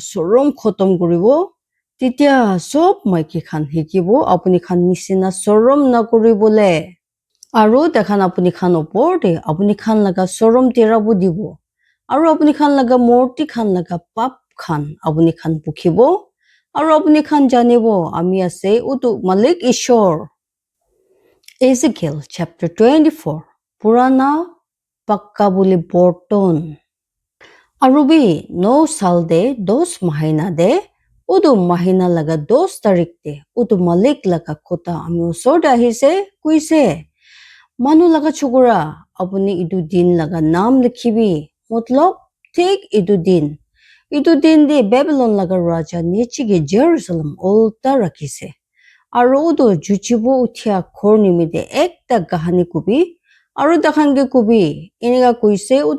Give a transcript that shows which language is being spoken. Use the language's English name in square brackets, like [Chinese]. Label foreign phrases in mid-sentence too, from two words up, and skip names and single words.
[Naga Pidgin] sorom khotom kuribo titia sob maiki khan hikibo apuni khan nisina sorom na kuribole aro takhan apuni khan opor de apuni khan laga sorom terabu dibo aro apuni khan laga morti khan laga pap khan apuni khan pukhibo aro apuni khan janibo ami ase utu malik ishor Ezekiel chapter 24 purana pakka boli borton arubi no sal de 10 mahina de udu mahina laga 10 tarik de udu malik laga kota ami osor de ahise kuise manu laga chukura apuni itu din laga naam likhibi matlab thik itu din de babylon laga raja nichi ge jerusalem ulta rakhise aro udu juchibo uthia khor nimide ekta kahani kubi aro takhan ge kubi iniga kuise udu